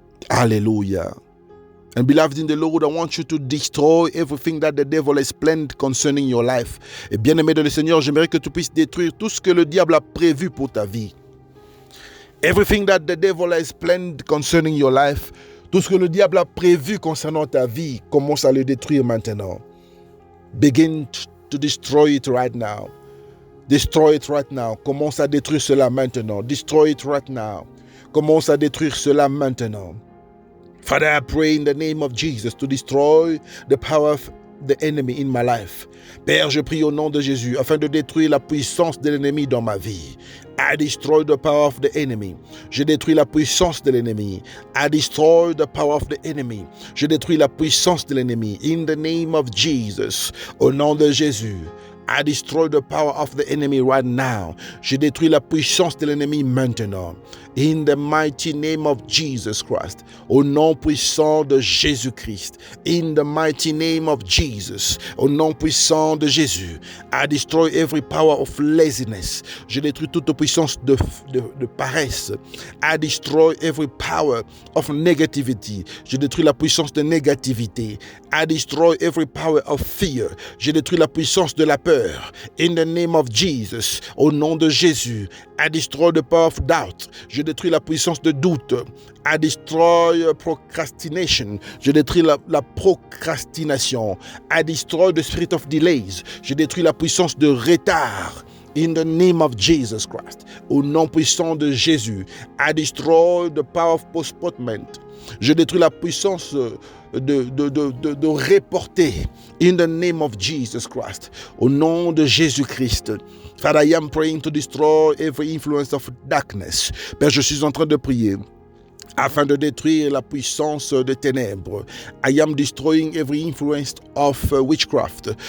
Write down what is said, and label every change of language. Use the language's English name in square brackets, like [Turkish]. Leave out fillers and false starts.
[English] Hallelujah. And beloved in the Lord, I want you to destroy everything that the devil has planned concerning your life. [French] Et bien-aimé dans le Seigneur, j'aimerais que tu puisses détruire tout ce que le diable a prévu pour ta vie. [English] Everything that the devil has planned concerning your life, [French] tout ce que le diable a prévu concernant ta vie, commence à le détruire maintenant. [English] Begin to destroy it right now. Destroy it right now. [French] Commence à détruire cela maintenant. [English] Destroy it right now. [French] Commence à détruire cela maintenant. [English] Father, I pray in the name of Jesus to destroy the power of the enemy in my life. [French] Père, je prie au nom de Jésus afin de détruire la puissance de l'ennemi dans ma vie. [English] I destroy the power of the enemy. [French] Je détruis la puissance de l'ennemi. [English] I destroy the power of the enemy. [French] Je détruis la puissance de l'ennemi. [English] In the name of Jesus. [French] Au nom de Jésus. [English] I destroy the power of the enemy right now. [French] Je détruis la puissance de l'ennemi maintenant. [English] In the mighty name of Jesus Christ. [French] Au nom puissant de Jésus-Christ. [English] In the mighty name of Jesus. [French] Au nom puissant de Jésus. [English] I destroy every power of laziness. [French] Je détruis toute puissance de paresse. [English] I destroy every power of negativity. [French] Je détruis la puissance de négativité. [English] I destroy every power of fear. [French] Je détruis la puissance de la peur. [English] In the name of Jesus, [French] au nom de Jésus, [English] I destroy the power of doubt. [French] Je détruis la puissance de doute. [English] I destroy procrastination. [French] Je détruis la procrastination. [English] I destroy the spirit of delays. [French] Je détruis la puissance de retard. [English] In the name of Jesus Christ, [French] au nom puissant de Jésus, [English] I destroy the power of postponement. [French] Je détruis la puissance de reporter. [English] In the name of Jesus Christ, [French] au nom de Jésus-Christ. [English] Father, I am praying to destroy every influence of darkness. [French] Père, je suis en train de prier afin de détruire la puissance des ténèbres. [English] I am destroying every influence of witchcraft.